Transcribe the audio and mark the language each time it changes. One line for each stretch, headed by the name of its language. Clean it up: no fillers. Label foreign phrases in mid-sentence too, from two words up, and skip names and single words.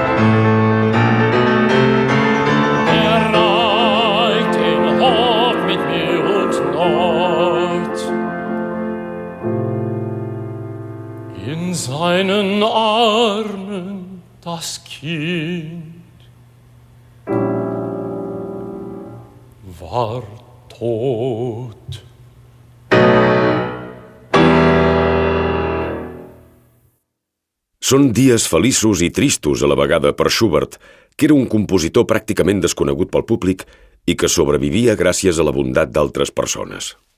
German: Reicht den Hof mit mir und Not. In seinen Armen das Kind war tot.
Catalan: Són dies feliços i tristos a la vegada per Schubert, que era un compositor pràcticament desconegut pel públic i que sobrevivia gràcies a la bondat d'altres persones.